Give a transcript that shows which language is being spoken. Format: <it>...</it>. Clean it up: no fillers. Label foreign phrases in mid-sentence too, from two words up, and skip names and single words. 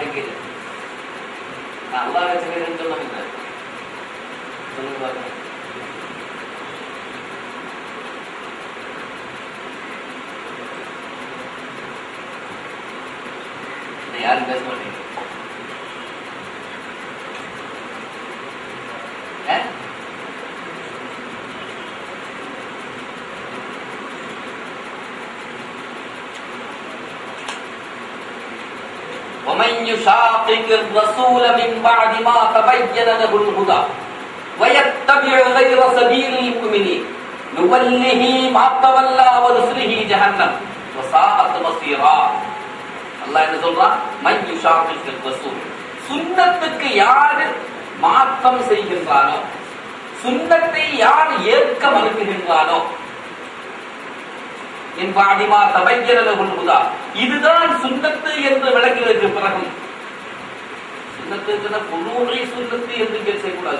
<ta>எங்க அல்லாஹ் வச்ச பேர் சொல்லுங்க, சொல்லுங்க பாருங்க. யாரும் பேச மாட்டீங்க.</ta> <ar>ومن يشاقق الرسول من بعد ما تبين له الهدى ويتبع غير سبيل المؤمنين نوله ما تولى ونصله جهنم وساءت مصيرا.</ar> <ta>அல்லாஹ் என்ன சொல்றான்?</ta> <ar>من يشاقق الرسول,</ar> <ta>சுன்னத்துக்கு யார் மாற்றம் செய்கின்றானோ, சுன்னத்தை யார் ஏற்க மறுக்கின்றானோ,</ta> <ar>من بعد ما تبين له الهدى,</ar> <ta>இதுதான் சுன்னத்து என்று விளக்கியதற்கு பிறகு சுன்னத்துக்கு புரூஇ சுன்னத்து என்று பேசக்கூடாது.</ta>